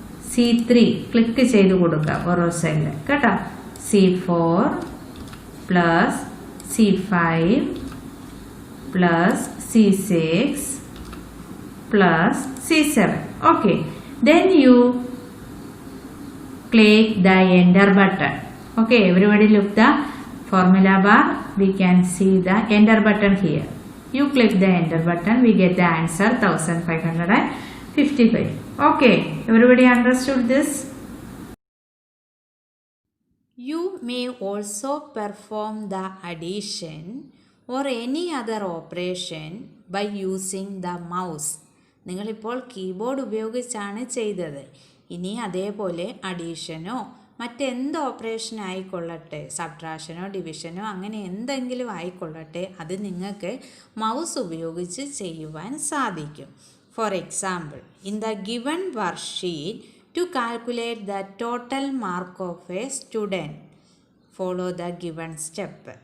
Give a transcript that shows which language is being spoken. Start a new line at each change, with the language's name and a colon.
Malayalam: C3 click ചെയ്ത് കൊടുക്കുക ഓരോ സെല്ല് കേട്ടോ.
English: C4 plus C5 plus C6 plus C7. Okay, then you click the enter button. Okay, everybody look the formula bar. We can see the enter button here. You click the enter button, we get the answer 1555. Okay, everybody understood this? You may also perform the addition or any other operation by using the mouse.
Malayalam: നിങ്ങളിപ്പോൾ keyboard ഉപയോഗിച്ചാണ് ചെയ്തത്. ഇനി അതേപോലെ അഡീഷനോ മറ്റെന്ത് operation ആയിക്കൊള്ളട്ടെ, സബ്ട്രാക്ഷനോ ഡിവിഷനോ അങ്ങനെ എന്തെങ്കിലും ആയിക്കൊള്ളട്ടെ, അത് നിങ്ങൾക്ക് മൗസ് ഉപയോഗിച്ച് ചെയ്യുവാൻ സാധിക്കും.
English: For example, in the given worksheet to calculate the total mark of a student follow the given step.